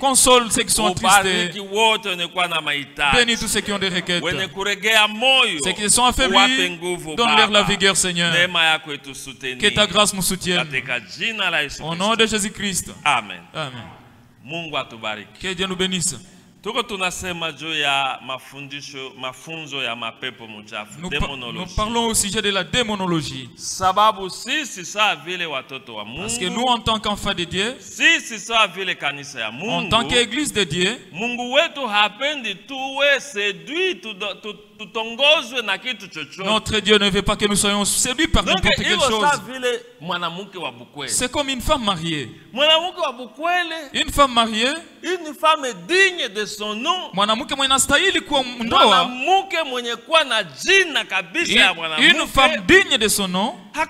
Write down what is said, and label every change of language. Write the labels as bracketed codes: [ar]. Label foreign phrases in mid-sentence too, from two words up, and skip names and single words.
[fr] Console ceux qui sont attristés. Bénis tous ceux qui ont des requêtes. Ceux qui sont affaiblis, donne-leur la vigueur, Seigneur. Que ta grâce nous soutienne. Au nom de Jésus-Christ. Amen. Amen. Que Dieu nous bénisse. [sw] Tuko tunasema juu ya mafunzo ya mapepo mchafu, [fr] nous parlons au sujet de la démonologie. [sw] Sababu sisi sawa vile watoto wa Mungu. [fr] Parce que nous en tant qu'enfants de Dieu, [sw] sisi sawa vile kanisa ya Mungu, [fr] en tant qu'église de Dieu, [sw] Mungu wetu hapendi tuwe séduit tutongozwe na kitu chochote. [fr] Notre Dieu ne veut pas que nous soyons séduits par n'importe quelle chose. C'est comme une femme mariée. Une femme mariée, une femme digne de son nom. Une femme digne de son nom.